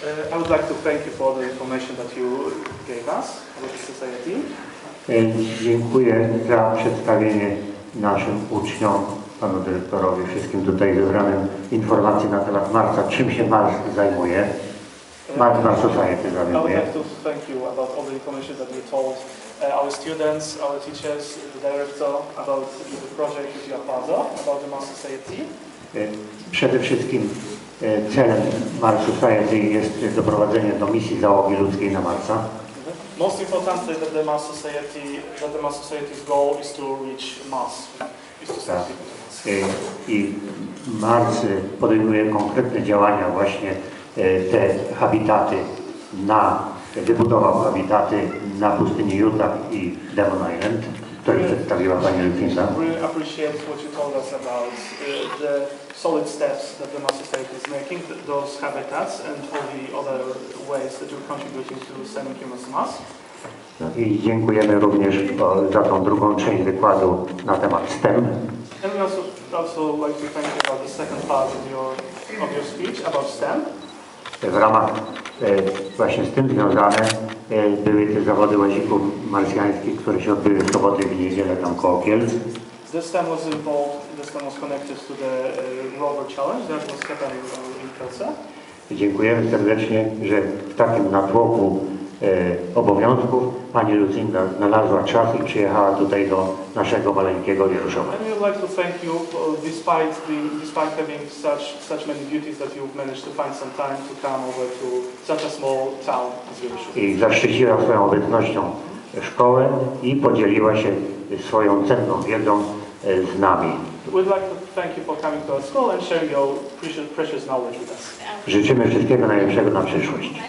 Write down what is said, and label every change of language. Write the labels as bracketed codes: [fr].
[en] I would like to thank you for the information that you gave us about the society. [pl] Dziękuję za przedstawienie naszym uczniom, panu dyrektorowi, wszystkim tutaj zebranym informacji na temat Marsa, czym się Mars zajmuje. [en] Mars Society I would [pl] zajmuje. [en] like to thank you about all the information that you told our students, our teachers, the director about the project that you are part of, about the Mars Society. [pl] Przede wszystkim celem Mars Society jest doprowadzenie do misji załogi ludzkiej na Marsa. [en] Most importantly, that the Mars Society's goal is to reach Mars, is to send people to Mars. [pl] I Mars podejmuje konkretne działania, właśnie te habitaty wybudował habitaty na pustyni Utah i Demon Island, które przedstawiła pani Lucinda. [en] Really appreciate what you told us about the solid steps that the Mars Society is making, those habitats and all the other ways that you're contributing to sending humans to Mars. [pl] I dziękujemy również za tą drugą część wykładu na temat STEM. [en] And we also like to thank you about the second part of your speech about STEM. [pl] W ramach właśnie z tym związane były te zawody łazików marsjańskich, które się odbyły w soboty i w niedzielę tam koło Kielc. [en] This STEM was connected to the rover challenge that was happening in Kielce. [pl] Dziękujemy serdecznie, że w takim natłoku obowiązków pani Lucinda znalazła czas i przyjechała tutaj do naszego maleńkiego Wieruszowa. [en] And we would like to thank you despite having such many duties that you've managed to find some time to come over to such a small town as Wieruszowie. [pl] I zaszczyciła swoją obecnością szkołę i podzieliła się swoją cenną wiedzą z nami. [en] We'd like to thank you for coming to our school and sharing your precious knowledge with us. [pl] Życzymy wszystkiego najlepszego na przyszłość.